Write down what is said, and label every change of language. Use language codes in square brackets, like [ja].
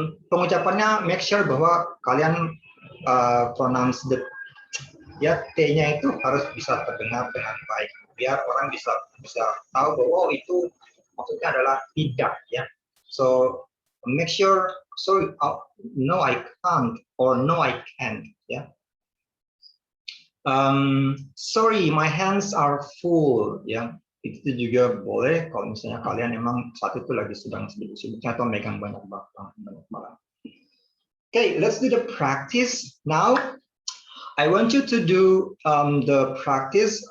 [id] Pengucapannya [en] make sure [id] bahwa kalian pronounce the T-nya itu harus bisa terdengar dengan baik biar orang bisa tahu bahwa itu maksudnya adalah tidak ya. [en] So make sure sorry no I can't or no I can't ya. Sorry my hands are full ya. [id] Itu juga boleh kalau misalnya kalian emang saat itu lagi sedang sibuk-sibuknya atau megang banyak barang. [en] Okay, let's do the practice now. I want you to do the practice.